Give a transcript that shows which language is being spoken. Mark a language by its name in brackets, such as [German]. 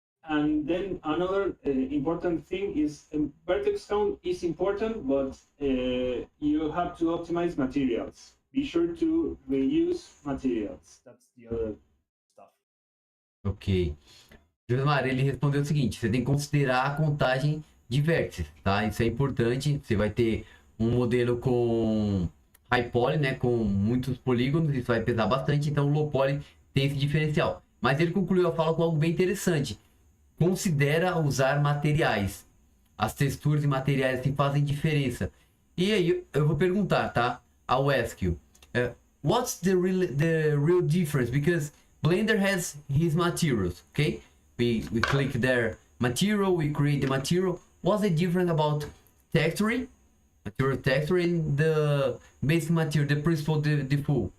[English] And then another important thing is vertex count is important, but you have to optimize materials. Be sure to reuse materials. That's the other stuff. Ok. [Portuguese] Josmar, ele respondeu o seguinte: você tem que considerar a contagem de vértices, tá? Isso é importante. Você vai ter um modelo com high poly, né, com muitos polígonos, isso vai pesar bastante, então o low poly tem esse diferencial. Mas ele concluiu a fala com algo bem interessante. Considera usar materiais. As texturas e materiais assim fazem diferença. E aí eu vou perguntar, tá? [English] I'll ask you, what's the real difference? Because Blender has his materials, okay? We click there, material, we create the material. What's the difference about texturing? Material texture and the basic material, the principal default.